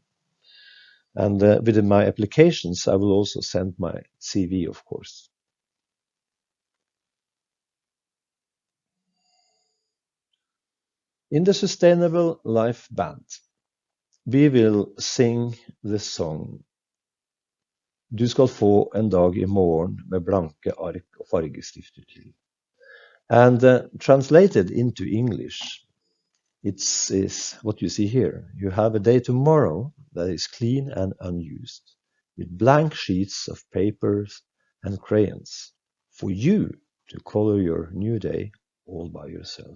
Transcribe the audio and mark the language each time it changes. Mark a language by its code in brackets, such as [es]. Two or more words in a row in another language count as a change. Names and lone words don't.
[en] And with my applications, I will also send my CV, of course. In the Sustainable Life Band, we will sing the song Du skal få en dag i morgen med blanke ark og fargestifter til. And translated into English, is what you see here. You have a day tomorrow that is clean and unused, with blank sheets of papers and crayons, for you to color your new day all by yourself.